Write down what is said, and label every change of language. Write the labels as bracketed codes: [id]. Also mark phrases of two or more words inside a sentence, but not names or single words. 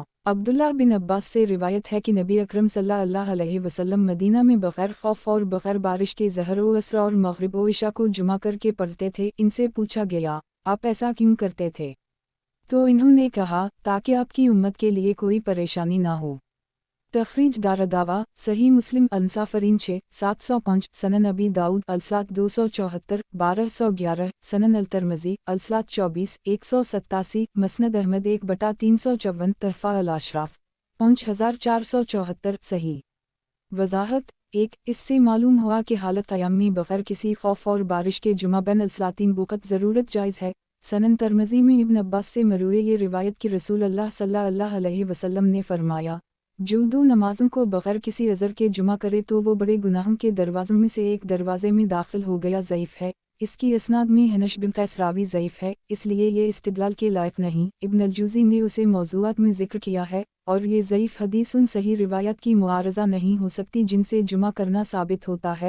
[ur] عبداللہ بن عباس سے روایت ہے کہ نبی اکرم [ar] صلی اللہ علیہ وسلم [ur] مدینہ میں بغیر خوف اور بغیر بارش کے ظہر و عصر اور مغرب و عشا کو جمع کرکے پڑھتے تھے. ان سے پوچھا گیا، آپ ایسا کیوں کرتے تھے؟ تو انہوں نے کہا، تاکہ آپ کی امت کے لیے کوئی پریشانی نہ ہو. تخریج دار دعوہ صحیح مسلم المسافرین 6 705 سنن ابی داؤد الصلاۃ 274 1211 سنن الترمذی الصلاۃ 24 187 مسند احمد 1/354 تحفۃ الاشراف 5474 صحیح. وضاحت 1 اس سے معلوم ہوا کہ حالت قیام میں بغیر کسی خوف اور بارش کے [ar] جمع بین الصلاتین [ur] بوقت ضرورت جائز ہے. سنن ترمذی میں ابن عباس سے مروی یہ روایت کہ رسول اللہ [ar] صلی اللہ علیہ وسلم [ur] نے فرمایا، جو دو نمازوں کو بغیر کسی عذر کے جمع کرے تو وہ بڑے گناہوں کے دروازوں میں سے ایک دروازے میں داخل ہو گیا. ضعیف ہے. اس کی اسناد میں حنش بن قیس راوی ضعیف ہے، اس لیے یہ استدلال کے لائق نہیں. ابن الجوزی نے اسے موضوعات میں ذکر کیا ہے اور یہ ضعیف حدیث ان صحیح روایت کی معارضہ نہیں ہو سکتی جن سے جمع کرنا ثابت ہوتا ہے.